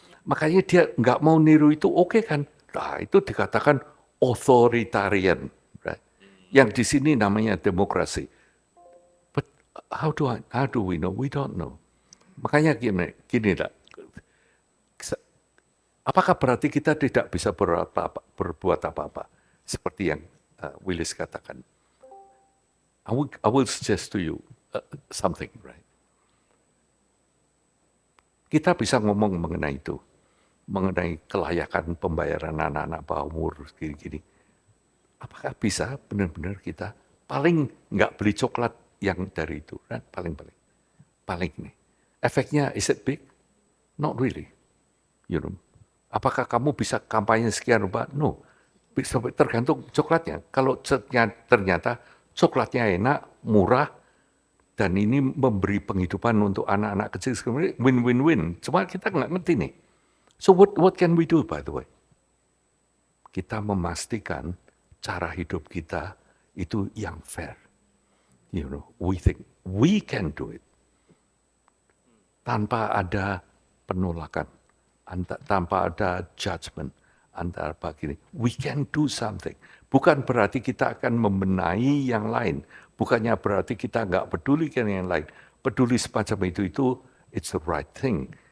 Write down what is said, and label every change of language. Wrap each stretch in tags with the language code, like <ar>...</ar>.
<id>Makanya dia nggak mau niru itu, oke kan? Nah, itu dikatakan authoritarian. Right? Yang di sini namanya demokrasi.</id> <en>But how do we know? We don't know.</en> <id>Makanya gini lah. Apakah berarti kita tidak bisa berbuat apa-apa? Seperti yang Willis katakan.</id> <en>I will suggest to you something, right?</en> <id>Kita bisa ngomong mengenai itu, mengenai kelayakan pembayaran anak-anak bawah umur gini-gini. Apakah bisa benar-benar kita paling nggak beli coklat yang dari itu, kan? Paling nih. Efeknya</id> <en>is it big? Not really. You know.</en> <id>Apakah kamu bisa kampanye sekian rupiah? No. Tergantung coklatnya. Kalau ternyata coklatnya enak, murah, dan ini memberi penghidupan untuk anak-anak kecil, win-win-win. Cuma kita nggak ngerti nih.</id> <en>So what can we do, by the way?</en> <id>Kita memastikan cara hidup kita itu yang fair.</id> <en>You know, we think we can do it.</en> <id>Tanpa ada penolakan, tanpa ada judgment, antara begini,</id> <en>we can do something.</en> <id>Bukan berarti kita akan membenahi yang lain. Bukannya berarti kita nggak peduli dengan yang lain. Peduli semacam itu</id> <en>it's the right thing.</en>